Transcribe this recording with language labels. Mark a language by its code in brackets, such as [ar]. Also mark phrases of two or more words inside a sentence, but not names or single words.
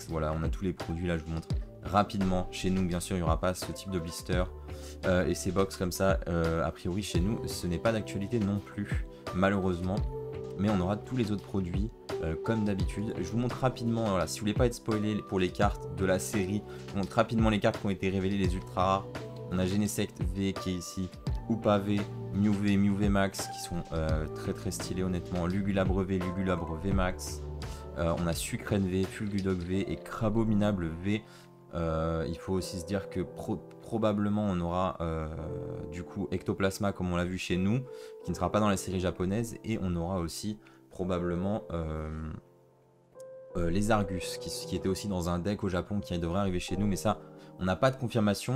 [fr] Voilà, on a tous les produits là, je vous montre rapidement. Chez nous bien sûr il n'y aura pas ce type de blister et ces box comme ça a priori chez nous ce n'est pas d'actualité non plus malheureusement, mais on aura tous les autres produits comme d'habitude. Je vous montre rapidement, voilà, si vous voulez pas être spoilé pour les cartes de la série, je vous montre rapidement les cartes qui ont été révélées, les ultra rares. On a Genesect V qui est ici, Upa V, Mew V Max qui sont très stylés honnêtement, Lugulabre V, Lugulabre V Max. On a Sucrène V, Fulgudog V et Crabominable V. Il faut aussi se dire que probablement on aura du coup Ectoplasma comme on l'a vu chez nous, qui ne sera pas dans la série japonaise, et on aura aussi probablement les Argus qui étaient aussi dans un deck au Japon qui devrait arriver chez nous, mais ça on n'a pas de confirmation.